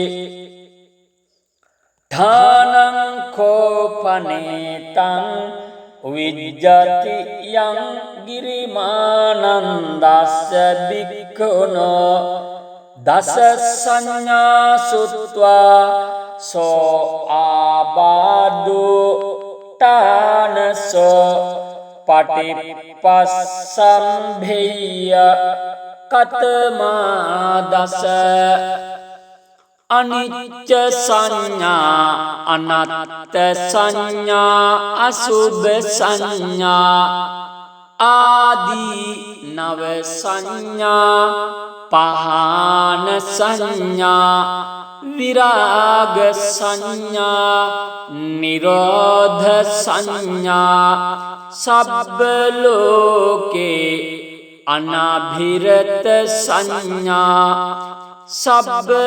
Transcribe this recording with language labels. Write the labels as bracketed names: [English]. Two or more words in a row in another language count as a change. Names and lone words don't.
[Pali] ධානං කෝපනේතං විජ්ජති යං ගිරිමානන්දස්ස භික්ඛුනෝ දස සංඥා සුත්වා සෝ ආබාදු තානසෝ පටිපස්සම්භේය කතමා දස අනිච්ච සංඥා අනත්ත සංඥා අසුභ සංඥා ආදී නව සංඥා පහාන සංඥා විරාග සංඥා නිරෝධ සංඥා සබ්බ ලෝකේ අනාභිරත සංඥා සබ්බ